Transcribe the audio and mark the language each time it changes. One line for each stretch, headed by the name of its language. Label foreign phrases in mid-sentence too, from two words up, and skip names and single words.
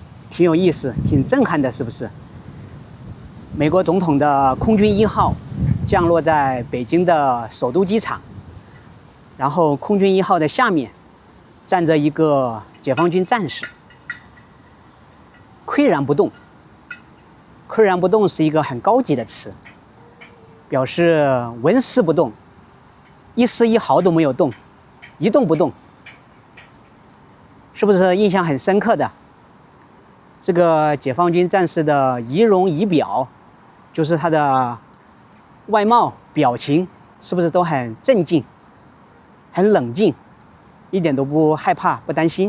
Chinese: 挺有意思，挺震撼的，是不是？美國總統的空軍1號降落在北京的首都機場，然後空軍1號的下面站着一個解放軍戰士，巋然不動。巋然不動是一個很高級的詞，表示紋絲不動，一絲一毫都沒有動，一動不動。是不是印象很深刻的？這個解放軍戰士的儀容儀表，就是他的外貌表情，是不是都很鎮靜、很冷靜，一點都不害怕、不擔心？